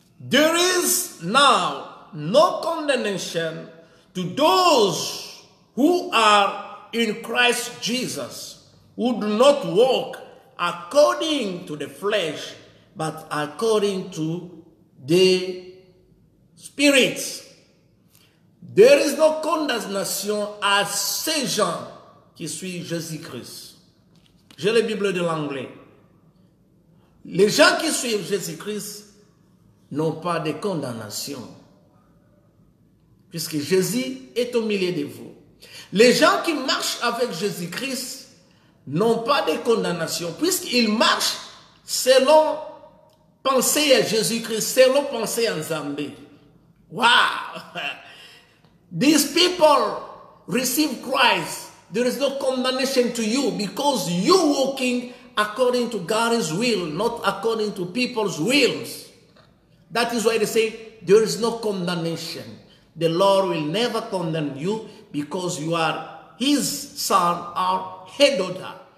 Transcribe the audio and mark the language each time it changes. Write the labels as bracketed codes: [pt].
[en] There is now no condemnation to those who are in Christ Jesus, who do not walk according to the flesh, but according to the Spirit. There is no condemnation [fr] à ces gens qui suivent Jésus-Christ. J'ai la Bible de l'anglais. Les gens qui suivent Jésus-Christ n'ont pas de condamnation. puisque Jésus est au milieu de vous. Les gens qui marchent avec Jésus-Christ n'ont pas de condamnation, puisqu'ils marchent selon penser à Jésus-Christ, selon penser à Nzambe. Wow! [en] These people receive Christ. There is no condemnation to you because you walking according to God's will, not according to people's wills. That is why they say there is no condemnation. The Lord will never condemn you because you are His son or her daughter.